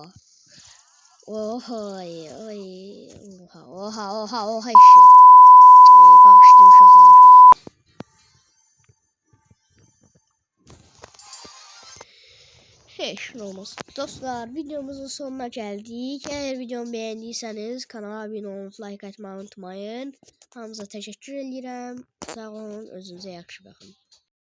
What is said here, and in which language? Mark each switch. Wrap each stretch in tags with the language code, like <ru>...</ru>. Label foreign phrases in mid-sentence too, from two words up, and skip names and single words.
<tr>Oha işi.</tr> <az>Bağışlayın uşaqlar. Xeyr, olmaz.</az> <tr>Dostlar, videomuzun sonuna geldik. Eğer videomu beğendiyseniz kanala abone olup like atmayı unutmayın.</tr> <az>Hamınıza teşekkür edirəm. Sağ olun, özünüzə yaxşı baxın.</az>